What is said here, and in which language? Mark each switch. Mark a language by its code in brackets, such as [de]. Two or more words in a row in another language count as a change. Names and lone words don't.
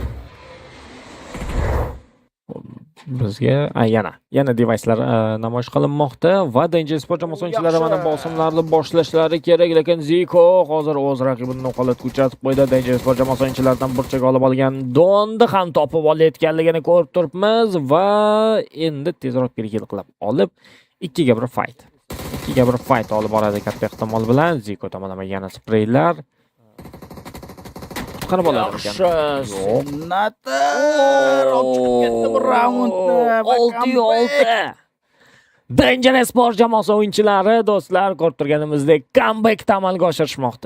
[uz] Bizga yana devicelar namoyish qilinmoqda va Danger Sport jamoasi o'yinchilari mana bosimlarni boshlashlari kerak, lekin Ziko hozir o'z raqibini noholatga uchratib qo'ydi. Danger Sport jamoasi o'yinchilaridan burchak olib olgan Donni ham topib olayotganligini ko'rib turibmiz va endi tezroq kill qilib olib 2 ga 1 fight. 2 ga 1 fight olib boradi katta ehtimol bilan. Ziko tomonidan yana spreylar qutqarib oladi ekan. Senator chiqib ketdi bu raundni. 6-6. Danger Sport jamoasi o'yinchilari do'stlar ko'rib turganimizdek comeback amalga oshirishmoqda.